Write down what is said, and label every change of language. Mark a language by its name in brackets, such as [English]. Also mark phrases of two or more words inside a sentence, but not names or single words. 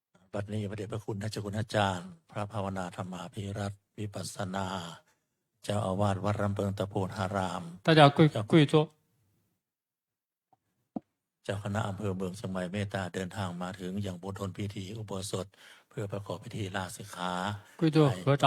[Thai] บัดนี้พระเดชพระคุณท่านเจ้าคุณอาจารย์ พระภาวนาธรรมาภิรัตน์วิปัสสนา เจ้าอาวาสวัดรำเพิงตะโพนหาราม [Chinese] 大家跪坐。 [Thai] เจ้าคณะอำเภอเมืองเชียงใหม่เมตตาเดินทางมาถึงอย่างบนทนพิธีอุโบสถเพื่อประกอบพิธีลาสิกขา [Chinese] 跪坐合掌。